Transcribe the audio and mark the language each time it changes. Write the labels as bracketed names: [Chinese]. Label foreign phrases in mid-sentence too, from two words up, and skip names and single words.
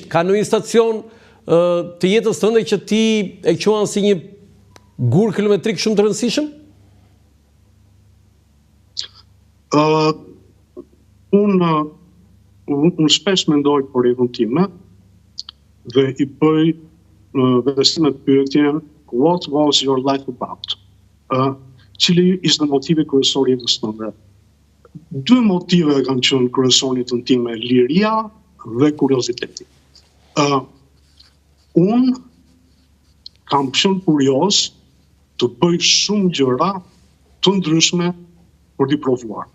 [Albanian] Ka në një stacion të jetës tënde që ti e quan si një gur kilometrik shumë të rëndësishëm? Unë shpesh mendoj për jetën time dhe i bëj vestimet pyetjen [English] what was your life about? [Albanian] Cili ishte motivi kryesor i jetës tënde? 2 motive kanë qenë kryesor në jetën time, liria dhe kurioziteti. Unë kam qenë kurioz të bëj shumë gjëra të ndryshme për t'i provuar.